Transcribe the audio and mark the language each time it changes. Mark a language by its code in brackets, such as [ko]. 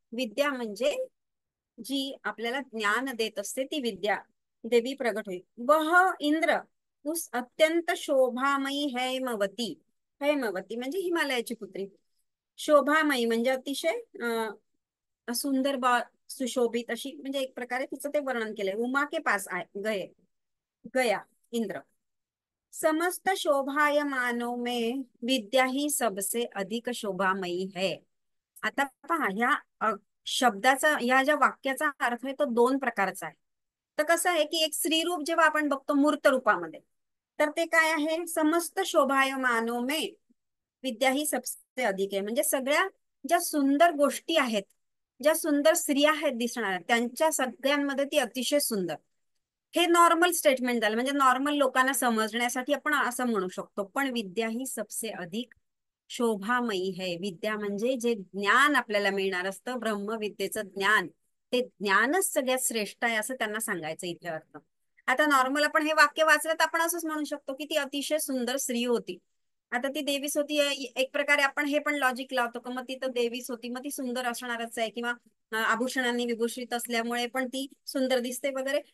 [mr] विद्या म्हणजे जी आपल्याला ज्ञान देत असते ती विद्या देवी प्रगट होईल. [hi] वह इंद्र उस अत्यंत शोभामयी हैमवती, [mr] हैमवती म्हणजे हिमालयाची पुत्री, शोभामयी म्हणजे अतिशय सुंदर सुशोभित अशी, म्हणजे एक प्रकारे तिचं ते वर्णन केलंय. [hi] उमा के पास आए गए गया इंद्र, समस्त शोभायमानों में विद्या ही सबसे अधिक शोभामयी है. [mr] आता पहा ह्या शब्दाचा, ह्या ज्या वाक्याचा अर्थ आहे तो दोन प्रकारचा आहे. तर कसं आहे की एक स्त्री रूप जेव्हा आपण बघतो मूर्त रूपामध्ये, तर ते काय आहे, [hi] समस्त शोभायमानों में विद्या ही सबसे अधिक [mr] आहे, म्हणजे सगळ्या ज्या सुंदर गोष्टी आहेत, ज्या सुंदर स्त्रिया आहेत दिसणाऱ्या, त्यांच्या सगळ्यांमध्ये ती अतिशय सुंदर. हे नॉर्मल स्टेटमेंट झालं, म्हणजे नॉर्मल लोकांना समजण्यासाठी आपण असं म्हणू शकतो. [hi] पण विद्या ही सबसे अधिक शोभामयी है. [mr] विद्या म्हणजे जे ज्ञान आपल्याला मिळणार असतं, ब्रह्मविद्येचं ज्ञान, ते ज्ञानच सगळ्यात श्रेष्ठ आहे असं त्यांना सांगायचं इथे अर्थ. आता नॉर्मल आपण हे वाक्य वाचलं तर आपण असंच म्हणू शकतो की ती अतिशय सुंदर स्त्री होती. आता ती देवीच होती, एक प्रकारे आपण हे पण लॉजिक लावतो का मग ती तर देवीच होती, मग ती सुंदर असणारच आहे, किंवा आभूषणांनी विभूषित असल्यामुळे पण ती सुंदर दिसते वगैरे.